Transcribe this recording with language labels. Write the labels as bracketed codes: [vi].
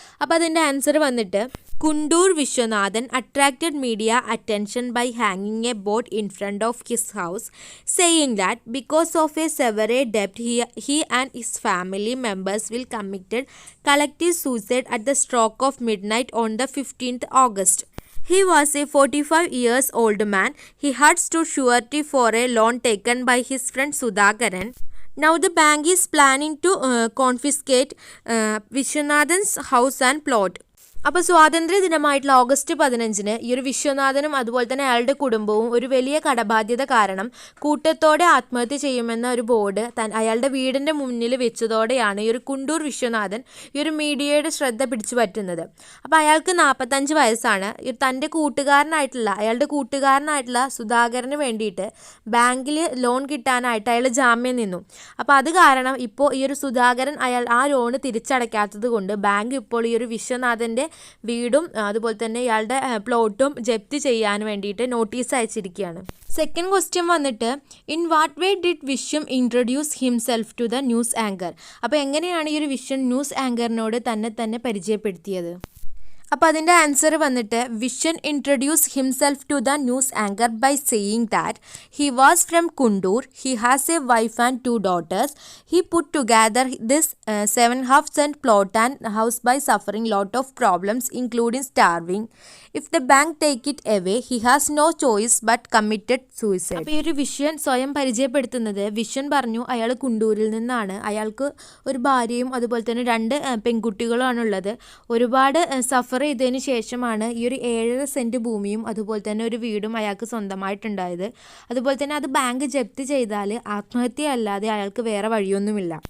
[ml] അപ്പോൾ അതിൻ്റെ ആൻസർ വന്നിട്ട് [en] Kundoor Viswanathan attracted media attention by ഹാങ്ങിങ് A board in front of his house saying that because of A സെവറേ ഡെപ്റ്റ് he and his family members will committed collective suicide at the stroke of midnight on the 15th August. He was a 45 years old man. He had stood surety for a loan taken by his friend Sudhakaran. Now the bank is planning to confiscate Vishwanathan's house and plot. [ml] അപ്പോൾ സ്വാതന്ത്ര്യ ദിനമായിട്ടുള്ള August 15 ഈ ഒരു വിശ്വനാഥനും അതുപോലെ തന്നെ അയാളുടെ കുടുംബവും ഒരു വലിയ കടബാധ്യത കാരണം കൂട്ടത്തോടെ ആത്മഹത്യ ചെയ്യുമെന്ന ഒരു ബോർഡ് അയാളുടെ വീടിൻ്റെ മുന്നിൽ വെച്ചതോടെയാണ് ഈ ഒരു കുണ്ടൂർ വിശ്വനാഥൻ ഈ ഒരു മീഡിയയുടെ ശ്രദ്ധ പിടിച്ചു പറ്റുന്നത്. അപ്പോൾ അയാൾക്ക് 45 വയസ്സാണ്. തൻ്റെ അയാളുടെ കൂട്ടുകാരനായിട്ടുള്ള സുധാകരന് വേണ്ടിയിട്ട് ബാങ്കിൽ ലോൺ കിട്ടാനായിട്ട് അയാൾ ജാമ്യം നിന്നു. അപ്പോൾ അത് കാരണം ഇപ്പോൾ ഈ ഒരു സുധാകരൻ ആ ലോണ് തിരിച്ചടയ്ക്കാത്തത് കൊണ്ട് ബാങ്ക് ഇപ്പോൾ ഈ ഒരു വിശ്വനാഥൻ്റെ വീടും അതുപോലെ തന്നെ ഇയാളുടെ പ്ലോട്ടും ജപ്തി ചെയ്യാൻ വേണ്ടിയിട്ട് നോട്ടീസ് അയച്ചിരിക്കുകയാണ്. [en] Second question വന്നിട്ട് in what way did Viswam introduce himself to the news anchor. [ml] അപ്പോൾ എങ്ങനെയാണ് ഈ ഒരു വിശ്വം ന്യൂസ് ആങ്കറിനോട് തന്നെ പരിചയപ്പെടുത്തിയത്? അപ്പോൾ അതിൻ്റെ ആൻസർ വന്നിട്ട് [en] Viswan introduce himself to the news anchor by saying that he was from Kundoor, he has a wife and 2 daughters. He put together this 7.5 cent plot and house by suffering lot of problems including starving. If the bank take it away, he has no choice but committed suicide. [ml] അപ്പോൾ ഈ ഒരു വിശ്വൻ സ്വയം പരിചയപ്പെടുത്തുന്നത്, വിശ്വൻ പറഞ്ഞു അയാൾ കുണ്ടൂരിൽ നിന്നാണ്, അയാൾക്ക് ഒരു ഭാര്യയും അതുപോലെ തന്നെ 2 പെൺകുട്ടികളുമാണുള്ളത്. ഒരുപാട് സഫർ ചെയ്തതിന് ശേഷമാണ് ഈ ഒരു 7.5 സെൻറ്റ് ഭൂമിയും അതുപോലെ തന്നെ ഒരു വീടും അയാൾക്ക് സ്വന്തമായിട്ടുണ്ടായത്. അതുപോലെ തന്നെ അത് ബാങ്ക് ജപ്തി ചെയ്താൽ ആത്മഹത്യ അല്ലാതെ അയാൾക്ക് വേറെ വഴിയൊന്നുമില്ല.